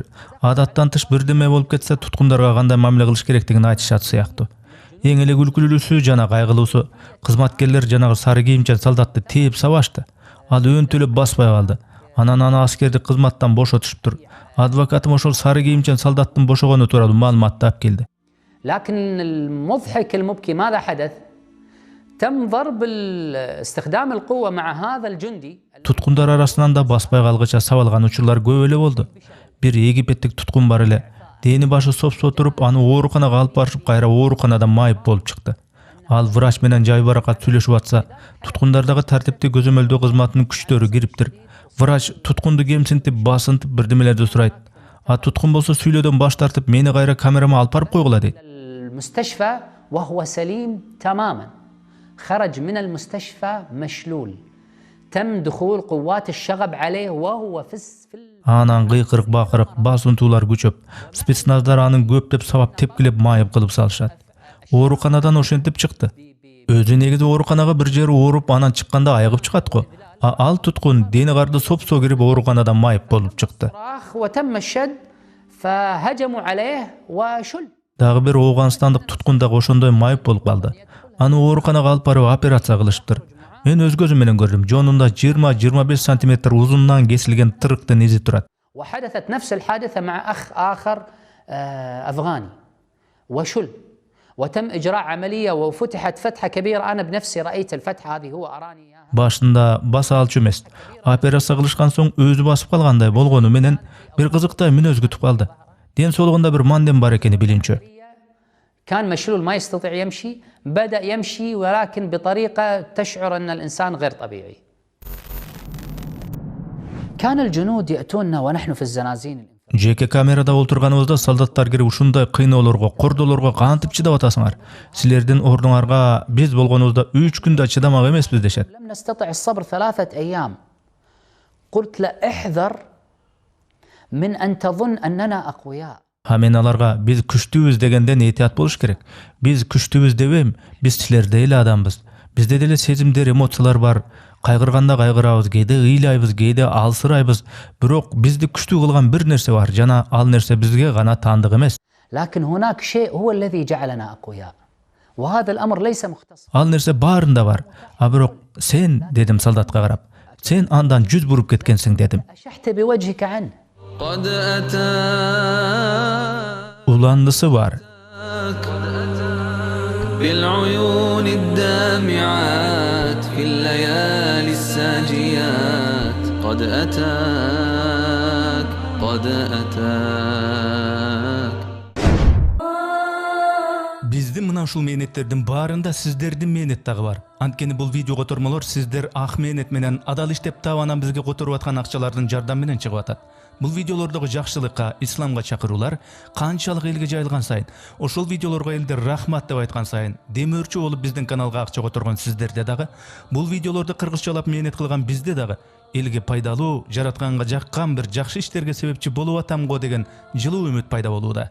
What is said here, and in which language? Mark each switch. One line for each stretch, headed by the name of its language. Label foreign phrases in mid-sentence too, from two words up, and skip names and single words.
Kyrgyz: Адаттан тыш бирдеме болуп кетсе, туткундарга кандай мамиле кылыш керектигин айтышат сыяктуу. Эң эле күлкүлүүсү жана кайгылуусу, кызматкерлер жанагы сары кийимчен солдатты тээп сабашты. Ал өөнтүлөп баспай калды. Анан аны аскердик кызматтан бошотушуптур. Адвокатым ошол сары кийимчен солдаттын бошогону тууралуу маалымат таап келди.
Arabic: لكن المضحك المبكي ماذا حدث؟ تم ضرب استخدام القوة مع هذا الجندي.
Kyrgyz: Туткундар арасынан да баспай калгыча сабалган учурлар көп эле болду. Бир египеттик туткун бар эле. Дени башы сопсо туруп, аны ооруканага алып барышып, кайра ооруканада майып болуп чыкты. Ал врач менен жайбаракат сүйлөшүп атса, туткундардагы тартипти көзөмөлдөө кызматынын күчтөрү кириптир. Врач туткунду кемсинтип, басынтып бирдемелерди сурайт. А туткун болсо сүйлөөдөн баш тартып, мени кайра камерама алып барып койгула дейт.
Arabic: المستشفى وهو سليم تماما. خرج من المستشفى مشلول. تم دخول قوات الشغب عليه وهو في
Kyrgyz: Анан кыйкырык бакырык, басынтуулар күчөп, спецназдар анын көптөп сабап тепкилеп майып кылып салышат. Ооруканадан ошентип чыкты. Өзү негизи ооруканага бир жери ооруп, анан чыкканда айыгып чыгат го. Ал туткун дени карды сопсо кирип ооруканадан майып болуп чыкты.
Arabic: وتم الشد فهجموا عليه وشل.
Kyrgyz: Дагы бир Ооганстандык туткун дагы ошондой майып болуп калды. Аны ооруканага алып барып операция кылышыптыр. Мен өз көзүм менен көрдүм. Жонунда 20-25 сантиметр узундан кесилген тырыктын изи турат.
Arabic: وحدثت نفس الحادثة مع أخ آخر أفغاني وشل. وتم إجراء عملية وفتحت فتحة كبيرة. أنا بنفسي رأيت الفتحة هذه هو أراني إياها.
Kyrgyz: Башында баса алчу эмес. Операция кылышкан соң өзү басып калгандай болгону менен бир кызыктай мүнөз күтүп калды. Ден соолугунда бир мандем бар экени билинчү.
Arabic: كان مشلول ما يستطيع يمشي. بدأ يمشي ولكن بطريقة تشعر أن الإنسان غير طبيعي. كان الجنود يأتوننا ونحن في الزنازين.
Kyrgyz: Жеке камерада олтурганыбызда солдаттар кирип ушундай кыйноолорго, кордолорго кантип чыдап атасыңар? Силердин ордуңарга биз болгонубузда 3 күндө чыдамак эмеспиз дешет.
Arabic: لم نستطع الصبر 3 أيام. قلت لا احذر من أن تظن أننا أقوياء.
Kyrgyz: Мен аларга биз күчтүүбүз дегенден этият болуш керек. Биз күчтүүбүз дебейм, биз силердей эле адамбыз. Бизде деле сезимдер, эмоциялар бар. Кайгырганда кайгырабыз, кээде ыйлайбыз, кээде алсырайбыз. Бирок бизди күчтүү кылган бир нерсе бар, жана ал нерсе бизге гана таандык эмес.
Arabic: لكن هناك شيء هو الذي جعلنا أقوياء. وهذا الأمر ليس مختص.
Kyrgyz: Ал нерсе баарында бар. А бирок сен, дедим солдатка карап, сен андан жүз буруп кеткенсиң дедим.
Arabic: أشحت بوجهك عنه. قد أتى
Kyrgyz: Уландысы бар.
Arabic: بالعيون الدامعات في الليالي الساجيات قد أتاك قد أتاك.
Kyrgyz: Биздин мына ушул мээнеттердин баарында сиздердин мээнет дагы бар. Анткени бул видео котормолор сиздер ак мээнет менен адал иштеп таап анан бизге которуп аткан акчалардын жардам менен чыгып атат. Бул видеолордогу жакшылыкка, исламга чакыруулар канчалык элге жайылган сайын, ошол видеолорго элдер рахмат деп айткан сайын, демөөрчү болуп биздин каналга акча которгон сиздерде дагы, бул видеолорду кыргызчалап мээнет кылган бизде дагы элге пайдалуу, жаратканга жаккан бир жакшы иштерге себепчи болуп атамго деген жылуу үмүт пайда болууда.